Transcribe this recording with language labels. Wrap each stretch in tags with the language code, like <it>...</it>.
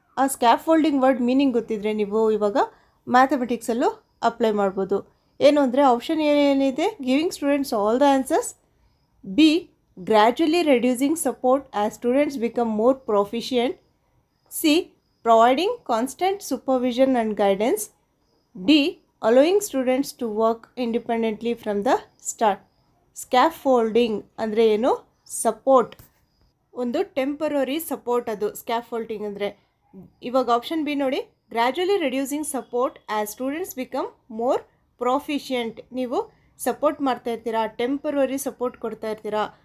<kn>ಆ scaffolding word meaning ಗೊತ್ತಿದ್ರೆ ನೀವು ಇವಾಗ ಮ್ಯಾಥಮೆಟಿಕ್ಸಲ್ಲೂ ಅಪ್ಲೈ ಮಾಡ್ಬೋದು. ಏನು ಅಂದರೆ ಆಪ್ಷನ್ ಏನಿದೆ?</kn> <en>Giving students all the answers. B gradually reducing support as students become more proficient. C providing constant supervision and guidance. D allowing students to work independently from the start.</en> <kn>Scaffolding ಅಂದರೆ ಏನು? Support, ಒಂದು temporary support ಅದು scaffolding ಅಂದರೆ. ಇವಾಗ option B ನೋಡಿ,</kn> <en>Gradually reducing support as students become more proficient.</en> <kn>ನೀವು support ಮಾಡ್ತಾ ಇರ್ತೀರಾ, ಟೆಂಪರರಿ ಸಪೋರ್ಟ್ ಕೊಡ್ತಾ ಇರ್ತೀರಾ.</kn>